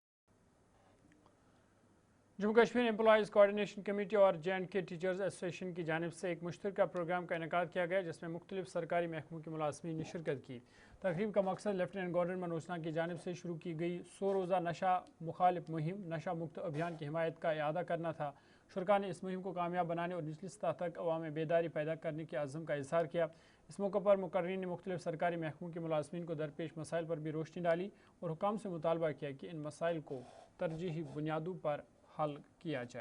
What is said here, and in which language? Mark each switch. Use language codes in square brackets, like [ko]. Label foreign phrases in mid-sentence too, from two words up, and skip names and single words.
[ur] جموں کشمیر امپلائیز کوآرڈینیشن کمیٹی اور J&K ٹیچرز ایسوسیشن کی جانب سے ایک مشترکہ پروگرام کا انعقاد کیا گیا، جس میں مختلف سرکاری محکموں کے ملازمین نے شرکت کی. تقریب کا مقصد لیفٹیننٹ گورنر منوجنا کی جانب سے شروع کی گئی 100 روزہ نشہ مخالف مہم نشہ مکت ابھیان کی حمایت کا اعادہ کرنا تھا. شرکاء نے اس مہم کو کامیاب بنانے اور نچلی سطح تک عوام میں بیداری پیدا کرنے کے عزم کا اظہار کیا. اس موقع پر مقررین نے مختلف سرکاری محکموں کے ملازمین کو درپیش مسائل پر بھی روشنی ڈالی اور حکام سے مطالبہ کیا کہ ان مسائل کو ترجیحی بنیادوں پر حل کیا جائے.